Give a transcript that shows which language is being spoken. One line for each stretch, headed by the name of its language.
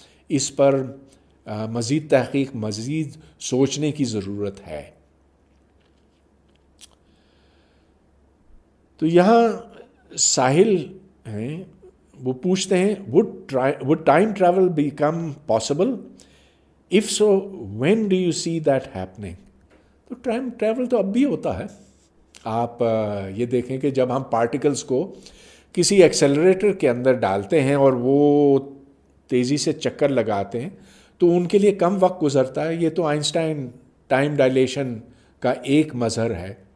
Urdu: اس پر مزید تحقیق، مزید سوچنے کی ضرورت ہے. تو یہاں ساحل ہیں، وہ پوچھتے ہیں
English: would time travel become possible? if so, when do you see that happening?
Urdu: تو ٹائم ٹریول تو اب بھی ہوتا ہے. آپ یہ دیکھیں کہ جب ہم پارٹیکلز کو کسی ایکسیلریٹر کے اندر ڈالتے ہیں اور وہ تیزی سے چکر لگاتے ہیں تو ان کے لیے کم وقت گزرتا ہے. یہ تو آئنسٹائن ٹائم ڈائلیشن کا ایک مظہر ہے.